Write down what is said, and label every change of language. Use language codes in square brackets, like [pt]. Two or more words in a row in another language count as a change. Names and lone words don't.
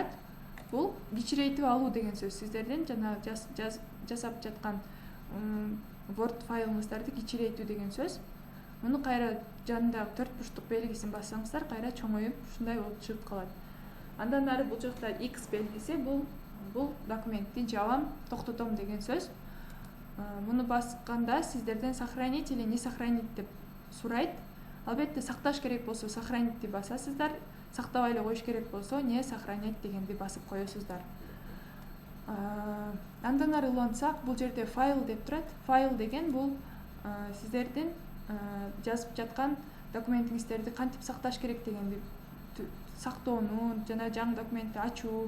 [ky] Бул кичирейтип алуу деген сөз. Сиздердин жана жасап жаткан Word файлыңыздарды кичирейтүү деген сөз. Муну кайра жанындагы 4 бурчтук белгисин бассаңыздар, кайра чоңоюп ушундай болуп чыгып калат. Андан ары бул жакта X белгиси бул документти жабам, токтотом деген сөз. Муну басканда сиздерден [ru] сохранить или не сохранить [ky] деп сурайт. Албетте сакташ керек болсо сохранитти басасыздар, сактабай эле коюш керек болсо [ru] не сохранять [ky] дегенди басып коесуздар. Андан ары улантсак, бул жерде файл деп турат. Файл деген бул сиздердин жазып жаткан документиңиздерди кантип сакташ керек дегенди сактоону жана жаңы документти ачуу.